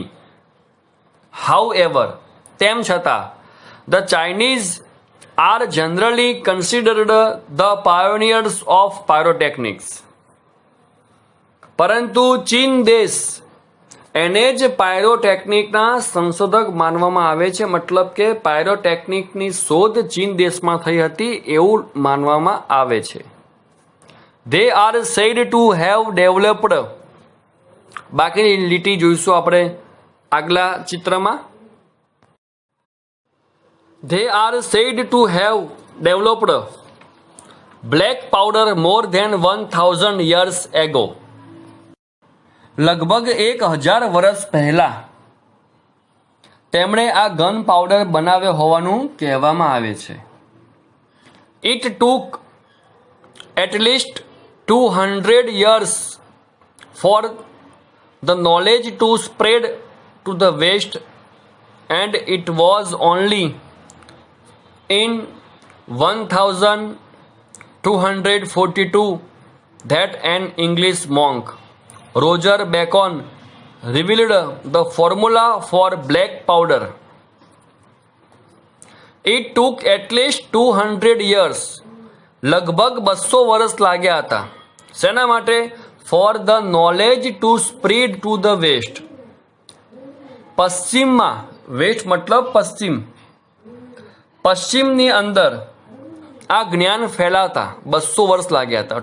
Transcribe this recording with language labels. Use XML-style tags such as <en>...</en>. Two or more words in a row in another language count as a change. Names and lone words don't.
<en>હાઉએવર,</en> <gu>તેમ છતાં</gu> <en>the Chinese are generally considered the pioneers of pyrotechnics.</en> <gu>પરંતુ ચીન દેશ એને જ પાયરોટેકનિકના સંશોધક માનવામાં આવે છે. મતલબ કે પાયરોટેકનિકની શોધ ચીન દેશમાં થઈ હતી એવું માનવામાં આવે છે.</gu> <en>They are said to have developed.</en> <gu>બાકીની લીટી જોઈશું આપણે આગલા ચિત્રમાં.</gu> <en>They are said to have developed black powder more than 1000 years ago.</en> <gu>લગભગ 1000 વર્ષ પહેલા તેમણે આ ગન પાવડર બનાવ્યો હોવાનું કહેવામાં આવે છે.</gu> <en>It took at least 200 years for the knowledge to spread to the West, and it was only in 1242 that an English monk, Roger Bacon, revealed the formula for black powder. It took at least 200 years.</en> <gu>લગભગ 200 વર્ષ લાગ્યા હતા. શેના માટે?</gu> <en>for the knowledge to spread to the West.</en> <gu>પશ્ચિમમાં, વેસ્ટ મતલબ પશ્ચિમ, પશ્ચિમની અંદર આ જ્ઞાન ફેલાતા 200 વર્ષ લાગ્યા હતા.</gu>